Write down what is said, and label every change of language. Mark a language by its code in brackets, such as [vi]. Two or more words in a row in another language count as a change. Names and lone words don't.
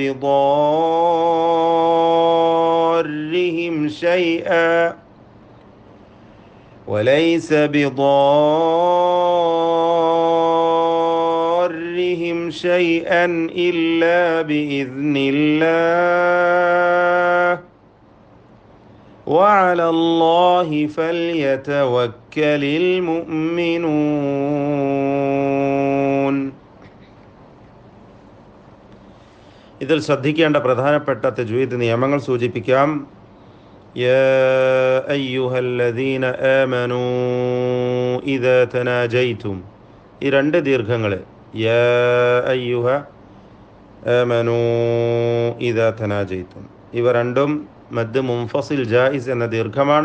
[ar] بضارهم شيئا إلا بإذن الله وعلى الله فليتوكل المؤمنون. [ml] ഇതിൽ ശ്രദ്ധിക്കേണ്ട പ്രധാനപ്പെട്ട തജ്വീദ് നിയമങ്ങൾ സൂചിപ്പിക്കാം. [ar] يا أيها الذين آمنوا إذا تناجيتم, [ml] ഈ രണ്ട് ദീർഘങ്ങൾ [ar] يا أيها آمنوا إذا تناجيتم, [ml] ഇവ രണ്ടും [ar] مد منفصل جائز [ml] എന്ന ദീർഘമാണ്.